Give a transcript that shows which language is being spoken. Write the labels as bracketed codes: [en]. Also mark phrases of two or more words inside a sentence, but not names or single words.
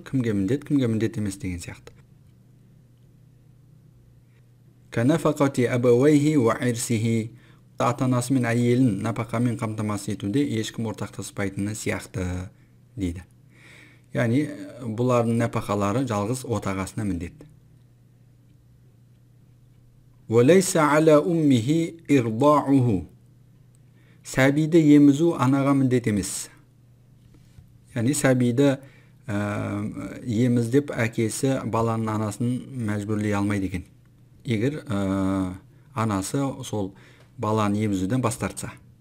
[kk] Кімге міндет емес деген сияқты. [ar] كنفقة أبويه وعرسه. [kk] Ата-анасы мен әйелін напақамен қамтамасыз етуде ешкім ортақтаспайтыны сияқты дейді. Яғни бұлардың напақалары жалғыз отағасына міндет. [ar] وَلَيْسَ عَلَى أُمِّهِ إِرْضَاعُهُ. [kk] Сәбиді емізу анаға міндет емес. Яғни сәбиді еміздеп әкесі баланың анасын мәжбүрлей алмайды екен. Егер анасы сол баланы емізуден бас тартса.